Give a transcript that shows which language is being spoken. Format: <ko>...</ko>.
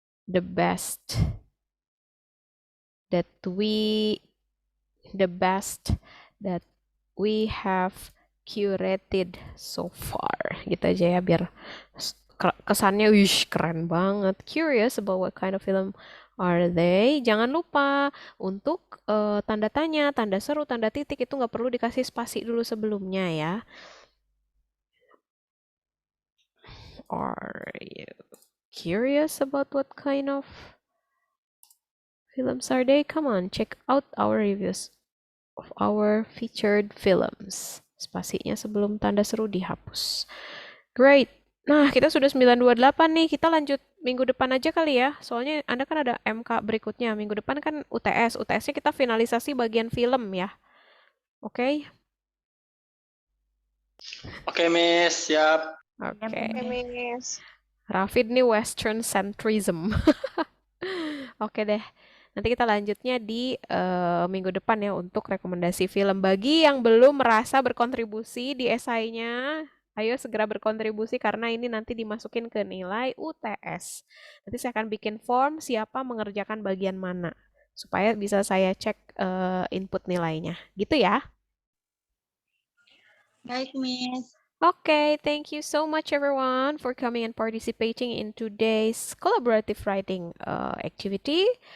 <en>The best that we have curated so far.</en> <id>Gitu aja ya, biar kesannya keren banget.</id> <en>Curious about what kind of film are they?</en> <id>Jangan lupa untuk tanda tanya, tanda seru, tanda titik itu nggak perlu dikasih spasi dulu sebelumnya ya.</id> <en>Are you curious about what kind of films are they? Come on, check out our reviews of our featured films.</en> <id>Spasinya sebelum tanda seru dihapus.</id> <en>Great.</en> <id>Nah, kita sudah 928 nih. Kita lanjut minggu depan aja kali ya. Soalnya Anda kan ada MK berikutnya. Minggu depan kan UTS. UTS-nya kita finalisasi bagian film ya. Oke? Oke, Miss, siap. Oke. Miss. Rafid nih</id> <en>Western centrism.</en> <id>Oke deh. Nanti kita lanjutnya di minggu depan ya untuk rekomendasi film. Bagi yang belum merasa berkontribusi di esainya, ayo segera berkontribusi karena ini nanti dimasukin ke nilai UTS. Nanti saya akan bikin form siapa mengerjakan bagian mana supaya bisa saya cek input nilainya. Gitu ya. Baik, Miss.</id> <en>Okay, thank you so much everyone for coming and participating in today's collaborative writing activity.</en>